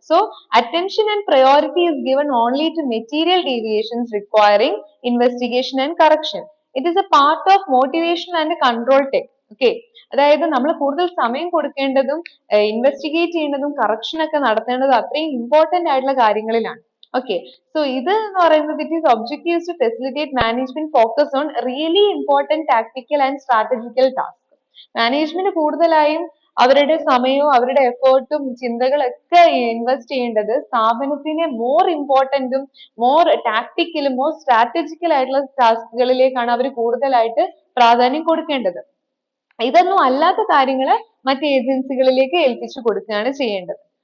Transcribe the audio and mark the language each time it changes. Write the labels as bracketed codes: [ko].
[en] So attention and priority is given only to material deviations requiring investigation and correction. It is a part of motivation and control tech. [ml] Okay, അതായത് നമ്മൾ കൂടുതൽ സമയം കൊടുക്കേണ്ടതും investigate ചെയ്യേണ്ടതും correction ഒക്കെ നടത്തേണ്ടതും അത്രയും important ആയിട്ടുള്ള കാര്യങ്ങളിലാണ്. [en] Okay, so [ml] ഇത് എന്ന് പറയുന്നത് [en] it is objectives to facilitate management focus on really important tactical and strategical tasks. [ml] Management കൂടുതലായും അവരുടെ സമയവും അവരുടെ എഫേർട്ടും ചിന്തകളൊക്കെ ഇൻവെസ്റ്റ് ചെയ്യേണ്ടത് സ്ഥാപനത്തിനെ മോർ ഇമ്പോർട്ടന്റും മോർ ടാക്ടിക്കലും മോർ സ്ട്രാറ്റജിക്കൽ ആയിട്ടുള്ള ടാസ്കുകളിലേക്കാണ് അവർ കൂടുതലായിട്ട് പ്രാധാന്യം കൊടുക്കേണ്ടത്. ഇതൊന്നും അല്ലാത്ത കാര്യങ്ങൾ മറ്റ് ഏജൻസികളിലേക്ക് ഏൽപ്പിച്ചു കൊടുക്കുകയാണ് ചെയ്യേണ്ടത്.